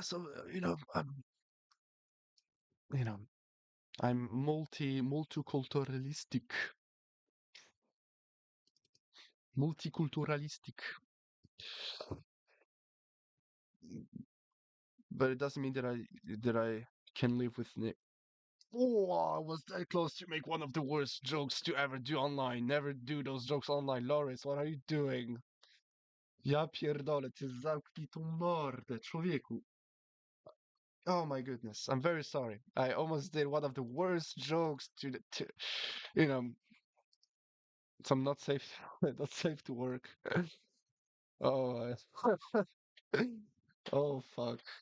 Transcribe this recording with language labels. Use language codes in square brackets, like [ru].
[en] So you know, I'm multiculturalistic, multiculturalistic, but it doesn't mean that I can live with Oh, I was that close to make one of the worst jokes to ever do online. Never do those jokes online. Loris, what are you doing? [pl] Ja pierdolę, ty zamknij tą mordę, człowieku. [en] Oh my goodness, I'm very sorry. I almost did one of the worst jokes you know, so I'm not safe, not safe to work. Oh, oh fuck.